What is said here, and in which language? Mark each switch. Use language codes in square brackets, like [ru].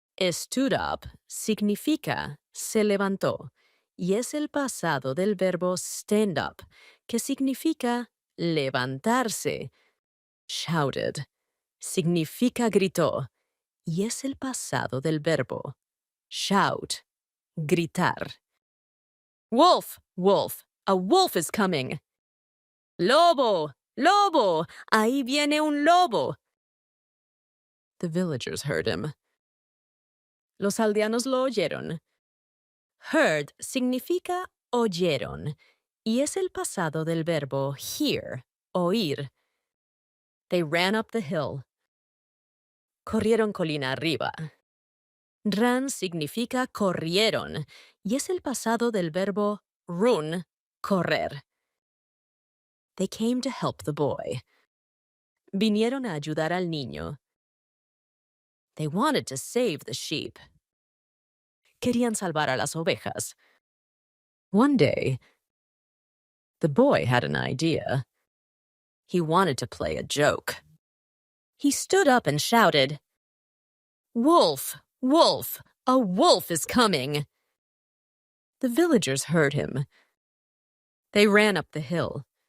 [es] Stood up significa se levantó y es el pasado del verbo stand up, que significa levantarse. Shouted significa gritó y es el pasado del verbo shout, gritar. [en] Wolf, wolf, a wolf is coming. [es] Lobo, lobo, ahí viene un lobo. [en] The villagers heard him. [es] Los aldeanos lo oyeron. Heard significa oyeron y es el pasado del verbo hear, oír. [en] They ran up the hill. [es] Corrieron colina arriba. Ran significa corrieron y es el pasado del verbo run, correr. [en] They came to help the boy. [es] Vinieron a ayudar al niño. [en] They wanted to save the sheep. [es] Querían salvar a las ovejas. [en] One day, the boy had an idea. He wanted to play a joke. He stood up and shouted, "Wolf, wolf, a wolf is coming." The villagers heard him. They ran up the hill.